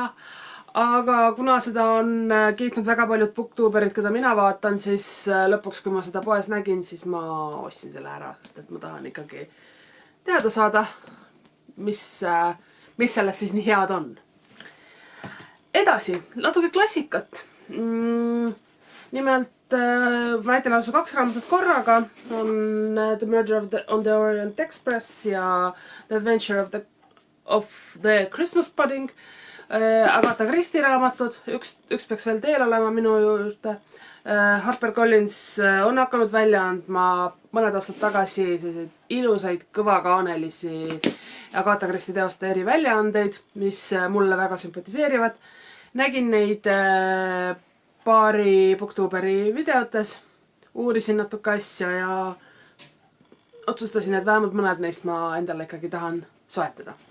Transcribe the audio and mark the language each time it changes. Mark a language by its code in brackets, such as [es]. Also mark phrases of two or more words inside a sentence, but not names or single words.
[et] Aga kuna seda on kiitnud väga paljud booktuberid, keda mina vaatan, siis lõpuks, kui ma seda poes nägin, siis ma ostsin selle ära, sest et ma tahan ikkagi teada saada, mis sellest siis nii head on. Edasi, natuke klassikat. Nimelt, ma näitan lausa 2 raamatut korraga, on The Murder on the Orient Express ja The Adventure of the Christmas Pudding. Agatha Christie raamatud, üks peaks veel teel olema minu juurde. HarperCollins on hakanud välja andma mõned aastad tagasi ilusaid kõvakaanelisi Agatha Christie teoste eri väljaandeid, mis mulle väga sümpatiseerivad. Nägin neid paari booktuberi videotes, uurisin natuke asja ja otsustasin, et vähemalt mõned neist ma endale ikkagi tahan soetada.